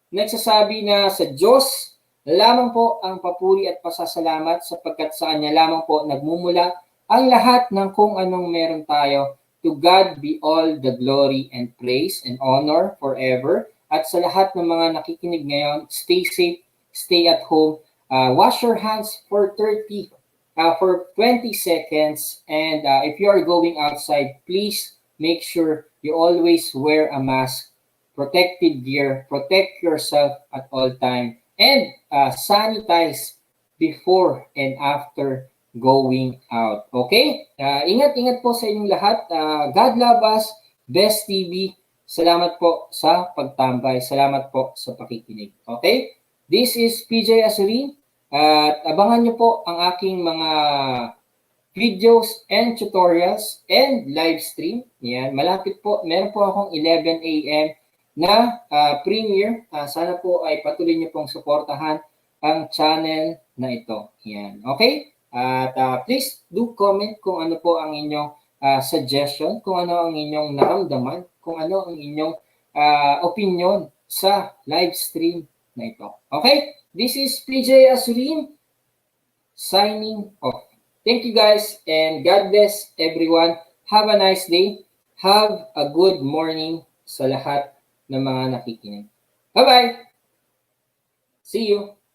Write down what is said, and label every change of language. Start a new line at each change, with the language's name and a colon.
Filipino: Nagsasabi na sa Diyos lamang po ang papuri at pasasalamat sapagkat sa Kanya lamang po nagmumula ang lahat ng kung anong meron tayo.
English: To God be all the glory and praise and honor forever.
Filipino: At sa lahat ng mga nakikinig ngayon,
English: stay safe, stay at home. Wash your hands for 20 seconds. And if you are going outside, please make sure you always wear a mask, protective gear, protect yourself at all time, and sanitize before and after going out.
Filipino: Okay? Ingat-ingat po sa inyong lahat.
English: God love us.
Filipino: Best TV. Salamat po sa pagtambay. Salamat po sa pakikinig. Okay?
English: This is PJ Azurin.
Filipino: At abangan nyo po ang aking mga
English: videos and tutorials and live stream.
Filipino: Yan, malapit po. Meron po akong 11 a.m. na premiere. Sana po ay patuloy niyo pong suportahan ang channel na ito. Yan. Okay? At
English: please do comment
Filipino: kung ano po ang inyong suggestion, kung ano ang inyong naramdaman, kung ano ang inyong opinion sa live stream na ito. Okay?
English: This is PJ Azurin signing off. Thank you guys and God bless everyone. Have a nice day. Have a good morning
Filipino: sa lahat ng mga nakikinig.
English: Bye-bye! See you!